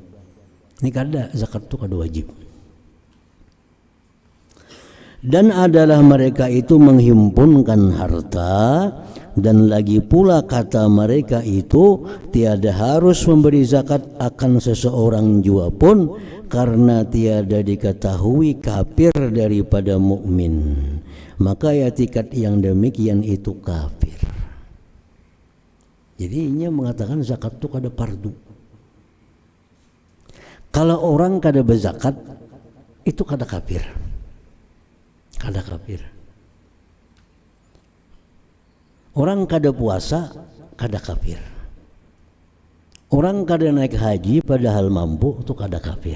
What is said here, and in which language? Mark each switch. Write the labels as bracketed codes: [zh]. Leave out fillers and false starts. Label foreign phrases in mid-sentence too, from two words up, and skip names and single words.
[bjn] Ini kada, zakat itu kada wajib. [id] Dan adalah mereka itu menghimpunkan harta, dan lagi pula kata mereka itu tiada harus memberi zakat akan seseorang jua pun, karena tiada diketahui kafir daripada mukmin. Maka i'tikad yang demikian itu kafir. [bjn] Jadi ini mengatakan zakat itu kada fardu. Kalau orang kada berzakat itu kada kafir. Kada kafir. Orang kada puasa kada kafir. Orang kada naik haji padahal mampu itu kada kafir.